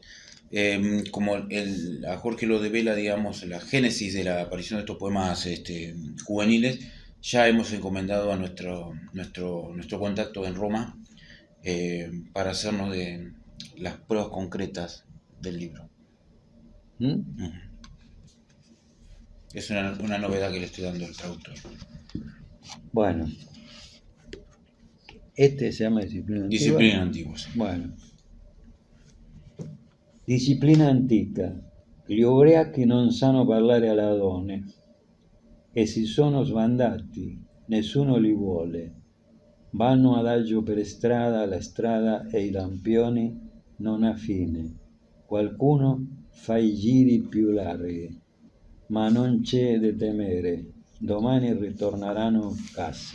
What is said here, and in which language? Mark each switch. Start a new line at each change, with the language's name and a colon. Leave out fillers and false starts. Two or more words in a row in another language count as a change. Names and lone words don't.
Spanish: Como a Jorge lo devela, digamos, la génesis de la aparición de estos poemas juveniles, ya hemos encomendado a nuestro contacto en Roma para hacernos de las pruebas concretas del libro. Es una novedad que le estoy dando al traductor. Bueno, se llama Disciplina Antigua. Disciplina Antigua, sí. Bueno. Disciplina antica.
Italian: Gli ubriachi non sanno parlare alla donne, e si sono sbandati, nessuno li vuole. Vanno adagio per strada, la strada e i lampioni non ha fine. Qualcuno fa i giri più larghi, ma non c'è da temere, domani ritorneranno a casa.